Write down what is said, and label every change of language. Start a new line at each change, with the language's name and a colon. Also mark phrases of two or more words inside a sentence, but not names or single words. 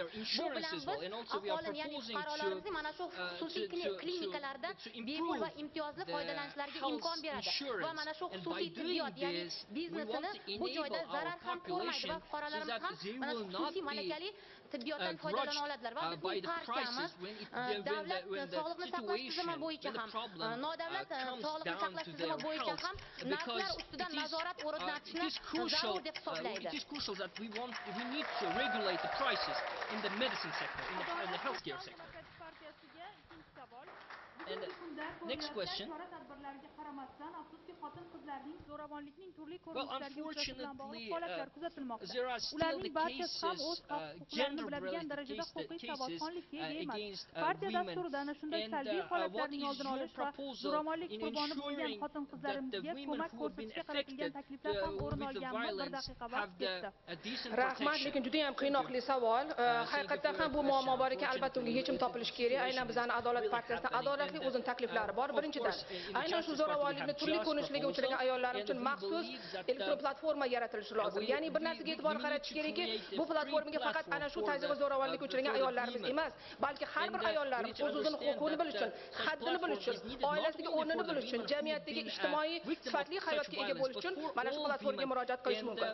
Uzbek: Bu bilan biz aholini, ya'ni fuqarolarimizni mana shu xususiy klinikalarda bepul va imtiyozli foydalanishlariga imkon beradi va mana shu xususiy tibbiyot, ya'ni biznesini bu joyda zarar ham ko'rmaydi va fuqarolarimiz ham mana shu xususiy malakali tibbiyotdan foydalana oladilar. Va bizning partiyamiz davlat sog'liqni saqlash tizimi bo'yicha ham, nodavlat sog'liqni saqlash tizimi bo'yicha ham narxlar ustidan nazorat o'rnatishni zarur deb hisoblaydi.
English: It is crucial that we need to regulate the prices in the medicine sector, in the healthcare sector. And next question. Well, unfortunately, there are still the cases, gender-related cases against women. And what is your proposal in ensuring that the women who have been affected with the violence have the decent
Uzbek: Rahmat, lekin juda ham qiynoqli savol. Haqiqatan ham bu muammo bor ekan, albatta unga yechim topilishi kerak. Aynan bizning Adolat partiyasining adolatli o'zining takliflari bor. Birinchidan, aynan shu zo'ravonlikni turli ko'rinishlarga uchragan ayollar uchun maxsus elektron platforma yaratilishi lozim. Ya'ni bir narsaga e'tibor qaratish kerakki, bu platformaga faqat ana shu tayyorga zo'ravonlikka uchragan ayollarimiz emas, balki har bir ayollarimiz o'z-o'zini huquqini bilish uchun, haddini bilish uchun, oilasiga o'rnini bilish uchun, jamiyatdagi ijtimoiy sifatli hayotga ega bo'lish uchun mana shu platformaga murojaat qilish mumkin.